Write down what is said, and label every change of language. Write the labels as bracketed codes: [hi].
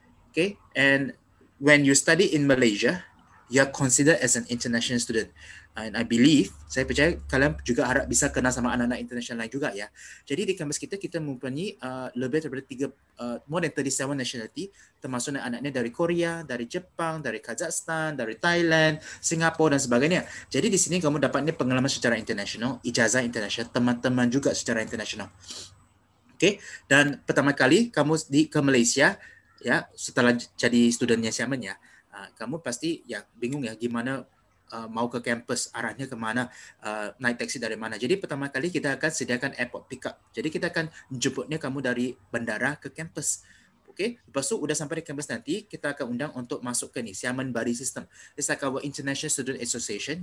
[en] Okay, and when you study in Malaysia, you are considered as an international student. And I believe, [id] saya percaya kalian juga harap bisa kenal sama anak-anak international lain juga ya. Jadi di kampus kita mempunyai lebih daripada [en] more than 37 nationality, [id] termasuk anak-anaknya dari Korea, dari Jepang, dari Kazakhstan, dari Thailand, Singapura dan sebagainya. Jadi di sini kamu dapatnya pengalaman secara international, ijazah international, teman-teman juga secara international. Okay, dan pertama kali kamu ke Malaysia, ya setelah jadi studentnya Xiamen ya, kamu pasti ya bingung ya gimana mau ke kampus, arahnya ke mana, naik taksi dari mana. Jadi pertama kali kita akan sediakan airport pick up. Jadi kita akan jemputnya kamu dari bandara ke kampus. Okay, lepas tu udah sampai di kampus nanti, kita akan undang untuk masuk ke ni Xiamen Buddy System. [en] It's like our International Student Association.